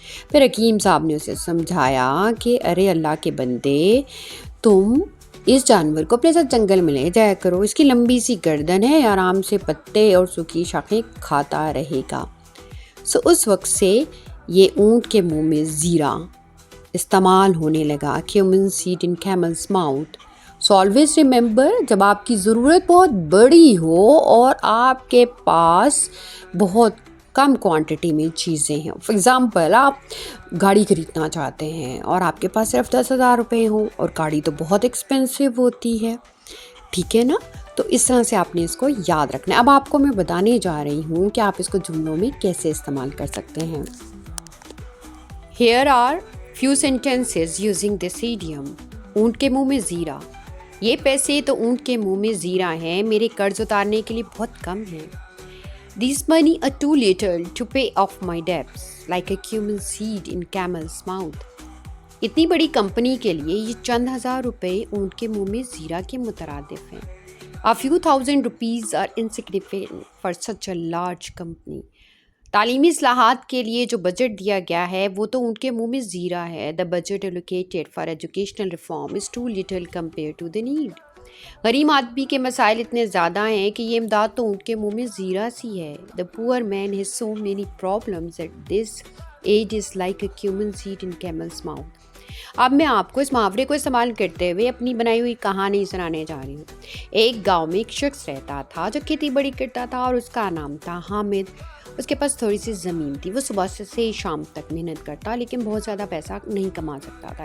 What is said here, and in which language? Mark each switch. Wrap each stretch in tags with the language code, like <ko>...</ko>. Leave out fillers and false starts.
<ur>پھر حکیم صاحب نے اسے سمجھایا کہ ارے اللہ کے بندے، تم اس جانور کو اپنے ساتھ جنگل میں لے جایا کرو، اس کی لمبی سی گردن ہے، آرام سے پتے اور سوکھی شاخیں کھاتا رہے گا۔ اس وقت سے یہ اونٹ کے منہ میں زیرہ استعمال ہونے لگا.</ur> <en>cumin seed in camel's mouth. So always remember,</en> <ur>جب آپ کی ضرورت بہت بڑی ہو اور آپ کے پاس بہت کم کوانٹٹی میں چیزیں ہیں. فار ایگزامپل آپ گاڑی خریدنا چاہتے ہیں اور آپ کے پاس صرف 10,000 روپے ہوں اور گاڑی تو بہت ایکسپینسو ہوتی ہے. ٹھیک ہے نا؟ تو اس طرح سے آپ نے اس کو یاد رکھنا ہے. اب آپ کو میں بتانے جا رہی ہوں کہ آپ اس کو جملوں میں کیسے استعمال کر سکتے ہیں.</ur> <en>Here are few sentences using this idiom.</en> <ur>اونٹ کے منہ میں زیرہ. یہ پیسے تو اونٹ کے منہ میں زیرہ ہیں، میرے قرض اتارنے کے لیے بہت کم ہیں.</ur> <en>These money are too little to pay off my debts, like a cumin seed in camel's mouth.</en> <ur>اتنی بڑی کمپنی کے لیے یہ چند ہزار روپے اونٹ کے منہ میں زیرہ کے مترادف ہیں.</ur> <en>A few thousand rupees are insignificant for such a large company.</en> <ur>تعلیمی اصلاحات کے لیے جو بجٹ دیا گیا ہے وہ تو اونٹ کے منہ میں زیرہ ہے.</ur> <en>The budget allocated for educational reform is too little compared to the need.</en> <ur>غریب آدمی کے مسائل اتنے زیادہ ہیں کہ یہ امداد تو اونٹ کے منہ میں زیرہ سی ہے.</ur> <en>The poor man has so many problems at this age is like a cumin seed in camel's mouth.</en> <ur>اب میں آپ کو اس محاورے کو استعمال کرتے ہوئے اپنی بنائی ہوئی کہانی سنانے جا رہی ہوں. ایک گاؤں میں ایک شخص رہتا تھا جو کھیتی بڑی کرتا تھا اور اس کا نام تھا حامد. اس کے پاس تھوڑی سی زمین تھی. وہ صبح سے شام تک محنت کرتا لیکن بہت زیادہ پیسہ نہیں کما سکتا تھا.</ur>